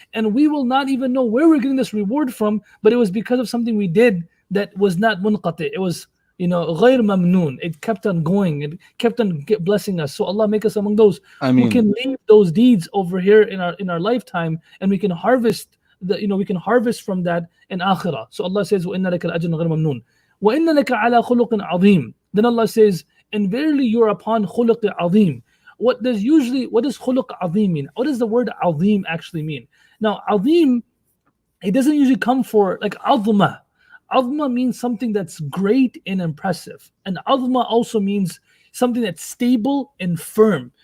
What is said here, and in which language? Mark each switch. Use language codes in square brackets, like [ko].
[en] And we will not even know where we're getting this reward from, but it was because of something we did that was not munqati. It was [ar] غير ممنون. [en] It kept on going. It kept on blessing us. So Allah make us among those who can leave those deeds over here in our lifetime, and we can harvest from that in akhirah. [ar] So Allah says, وَإِنَّ لَكَ الْأَجْرَ غَيْرَ مَمْنُونٍ وَإِنَّ لَكَ عَلَى خُلُقٍ عَظِيمٍ. [en] Then Allah says, and verily you are upon khuluq azim. What does khuluq azim mean? What does the word azim actually mean? Now, azim, it doesn't usually come for like azma. Azma means something that's great and impressive. And azma also means something that's stable and firm.